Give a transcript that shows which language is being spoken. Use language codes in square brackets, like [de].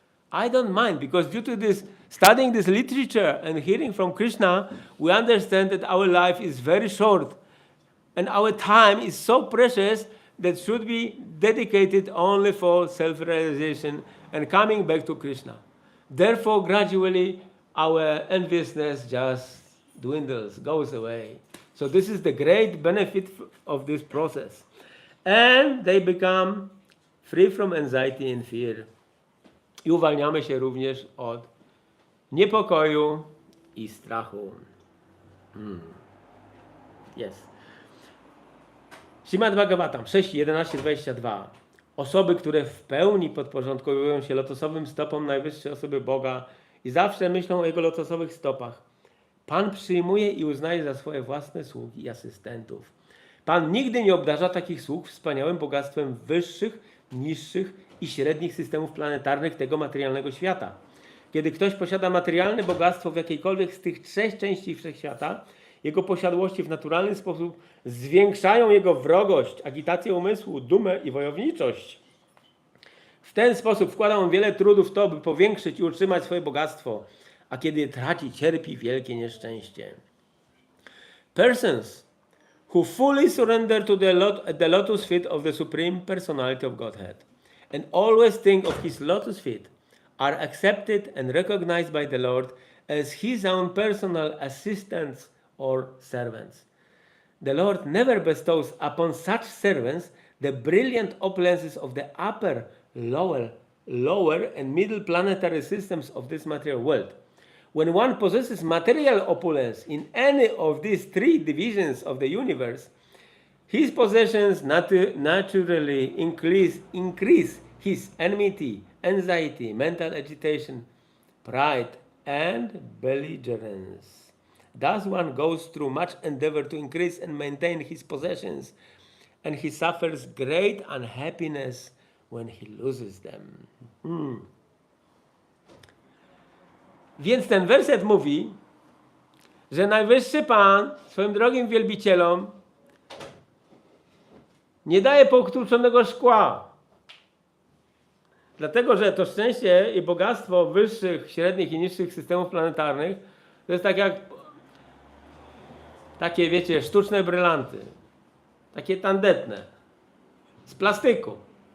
[en] I don't mind, because due to this studying this literature and hearing from Krishna, we understand that our life is very short and our time is so precious that should be dedicated only for self-realization and coming back to Krishna. Therefore, gradually, our enviousness just dwindles, goes away. So this is the great benefit of this process. And they become free from anxiety and fear. [pl] I uwalniamy się również od niepokoju i strachu. [en] Yes. Śrimad Bhagavatam 6:11-22. [pl] Osoby, które w pełni podporządkowują się lotosowym stopom najwyższej osoby Boga i zawsze myślą o Jego lotosowych stopach, Pan przyjmuje i uznaje za swoje własne sługi i asystentów. Pan nigdy nie obdarza takich sług wspaniałym bogactwem wyższych, niższych i średnich systemów planetarnych tego materialnego świata. Kiedy ktoś posiada materialne bogactwo w jakiejkolwiek z tych trzech części wszechświata, jego posiadłości w naturalny sposób zwiększają jego wrogość, agitację umysłu, dumę i wojowniczość. W ten sposób wkłada on wiele trudu w to, by powiększyć i utrzymać swoje bogactwo, a kiedy je traci, cierpi wielkie nieszczęście. [en] Persons who fully surrender to the lotus feet of the Supreme Personality of Godhead and always think of his lotus feet are accepted and recognized by the Lord as his own personal assistants or servants. The Lord never bestows upon such servants the brilliant opulences of the upper, lower and middle planetary systems of this material world. When one possesses material opulence in any of these three divisions of the universe, his possessions naturally increase his enmity, anxiety, mental agitation, pride, and belligerence. Thus one goes through much endeavor to increase and maintain his possessions, and he suffers great unhappiness when he loses them. [pl] Więc ten werset mówi, że Najwyższy Pan swoim drogim wielbicielom nie daje potłuczonego szkła. Dlatego, że to szczęście i bogactwo wyższych, średnich i niższych systemów planetarnych to jest tak jak takie, wiecie, sztuczne brylanty. Takie tandetne. Z plastyku.